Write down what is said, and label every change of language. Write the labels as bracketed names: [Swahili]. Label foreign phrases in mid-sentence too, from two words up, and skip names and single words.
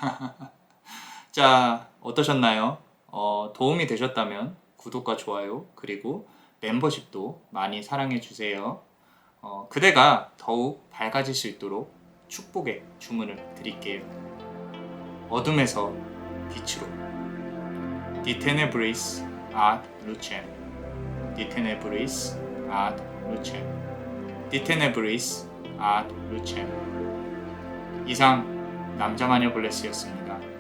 [Korean] 자, 어떠셨나요? 도움이 되셨다면 구독과 좋아요 그리고 멤버십도 많이 사랑해주세요. 그대가 더욱 밝아질 수 있도록 축복의 주문을 드릴게요. 어둠에서 빛으로 [Latin] Die Tenebris ad Lucem Die Tenebris ad Lucem Die Tenebris ad Lucem. [Korean] 이상 남자마녀 블레스였습니다.